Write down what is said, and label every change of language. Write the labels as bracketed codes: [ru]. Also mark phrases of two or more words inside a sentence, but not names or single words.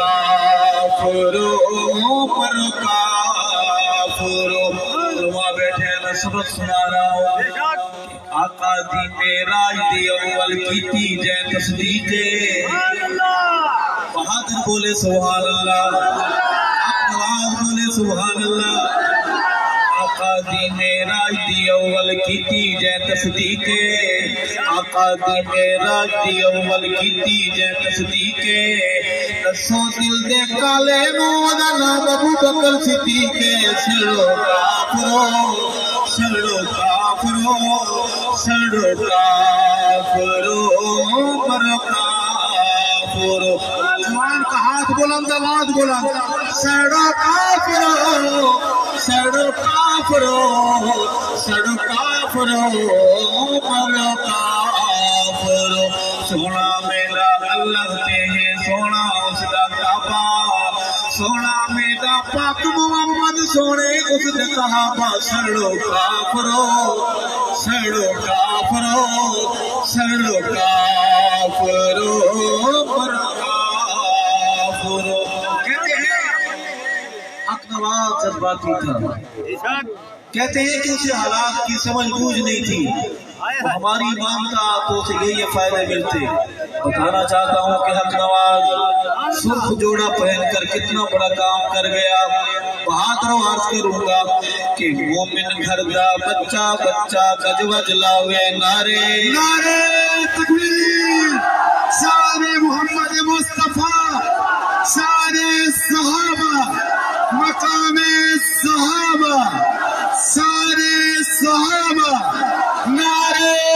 [ur] کافروں پر کافروں وہاں بیٹھے میں سبق سنا رہا ہوں [pa] آقا دی معراج دی اول کیتی جے تصدیق بہادر بولے سبحان اللہ آپ نواز بولے سبحان اللہ آپ آقا دی معراج دی اول کیتی جے تصدیق آقا دی معراج دی اول کیتی جے تصدیق دسو دل دے کالے نو دا نام ابو بکر صدیق سڑو کافرو سڑو کافرو سڑو کافرو مرو کافرو [ur] جوان کا ہاتھ بلند آواز بلند [pa] سڑو کافرو سڑو کافرو سڑو کافرو مرو کافرو سونا میرا اللہ تے ہے سونا اس دا کعبہ سونا میرا پاک محمد سونے اس دے صحابہ سڑو کافرو سڑو کافرو سڑو کافرو مرو کافرو [ur] کہتے ہیں حق نواز جذباتی تھا کہتے ہیں کہ اسے حالات کی سمجھ بوجھ نہیں تھی وہ ہماری مانتا تو اسے یہ فائدے ملتے بتانا چاہتا ہوں کہ حق نواز سرخ جوڑا پہن کر کتنا بڑا کام کر گیا بہادر عرض کروں گا کہ [pa] مومن گھر دا بچہ بچہ گج وج لاوے [ur] نعرے نعرے تکبیر سارے محمد مصطفیٰ سارے صحابہ مقام صحابہ سارے صحابہ نعرے